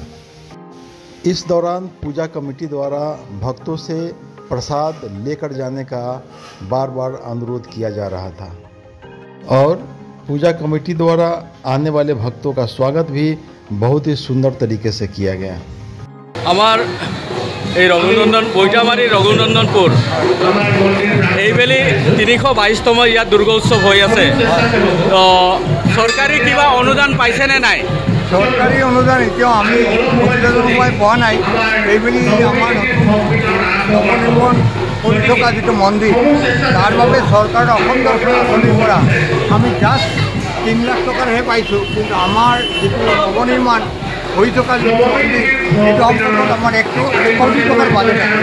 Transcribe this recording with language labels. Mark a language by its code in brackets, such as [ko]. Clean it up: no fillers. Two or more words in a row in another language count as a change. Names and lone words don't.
[hi] इस दौरान पूजा कमेटी द्वारा भक्तों से प्रसाद लेकर जाने का बार बार अनुरोध किया जा रहा था और पूजा कमेटी द्वारा आने वाले भक्तों का स्वागत भी बहुत ही सुंदर तरीके से किया गया। [as] हमार बोईटामाड़ी रघुनंदनपुर এইবেলি 322তম ইয়াত দুর্গা উৎসৱ হৈ আছে। তো চৰকাৰী কিবা অনুদান পাইছে নে নাই? চৰকাৰী অনুদান এতিয়াও আমি পোৱা নাই। এইবেলি আমাৰ নৱনিৰ্মাণ কৰি থকা যিটো মন্দিৰ তাৰ বাবে চৰকাৰৰ অসম দৰ্শন আঁচনিৰ পৰা আমি জাষ্ট 3 লাখ টকাৰহে পাইছোঁ, কিন্তু আমাৰ যিটো নৱনিৰ্মাণ হৈ থকা যিটো মন্দিৰ সেইটো অন্তত আমাৰ 1 কোটি টকাৰ বাজেট আছে।